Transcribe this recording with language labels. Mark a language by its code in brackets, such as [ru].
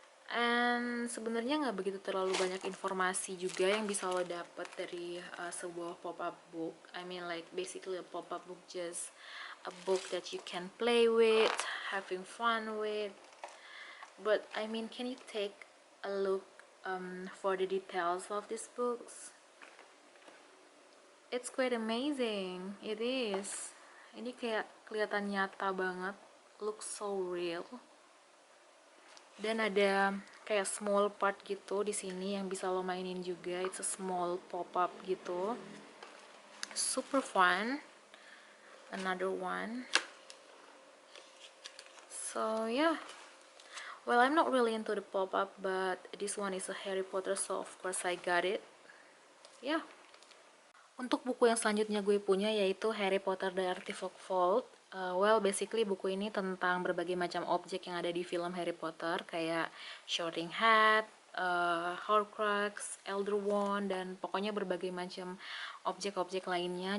[id] And sebenarnya nggak begitu terlalu banyak informasi juga yang bisa lo dapet dari sebuah pop-up book. [en] I mean like basically a pop-up book, just a book that you can play with, having fun with. But I mean, can you take a look for the details of these books? It's quite amazing. It is. [id] Ini kayak kelihatan nyata banget, [en] looks so real. [id] Dan ada kayak small part gitu di sini yang bisa lo mainin juga. [en] It's a small pop-up gitu. Super fun. Another one. So yeah. Well, I'm not really into the pop-up, but this one is a Harry Potter, so of course I got it. Yeah. [id] Untuk buku yang selanjutnya gue punya yaitu Harry Potter The Artifact Vault. Well, basically buku ini tentang berbagai macam objek yang ada di film Harry Potter, kayak Sorting Hat, Horcrux, Elder Wand, dan pokoknya berbagai macam objek-objek lainnya.